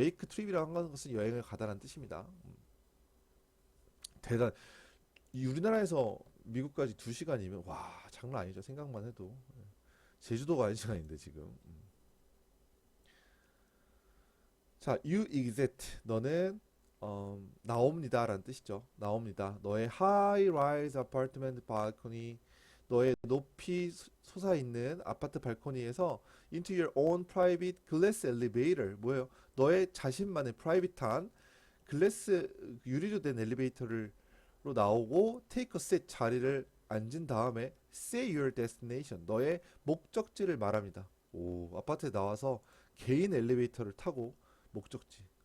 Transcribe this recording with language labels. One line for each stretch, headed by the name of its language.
Korean: make trip이라고 하는 것은 여행을 가다라는 뜻입니다. 대단. 우리나라에서 미국까지 2시간이면 와, 장난 아니죠. 생각만 해도. 제주도 가는 시간인데 지금.
English: 자, you exit.
Korean: 너는 나옵니다라는 뜻이죠. 나옵니다. 너의
English: high-rise apartment balcony,
Korean: 너의 높이 솟아있는 아파트 발코니에서
English: into your own private glass elevator.
Korean: 뭐예요? 너의 자신만의 프라이빗한 글래스 유리로 된 엘리베이터로 나오고
English: take a seat
Korean: 자리를 앉은 다음에
English: say your destination.
Korean: 너의 목적지를 말합니다. 오, 아파트에 나와서 개인 엘리베이터를 타고 목적지.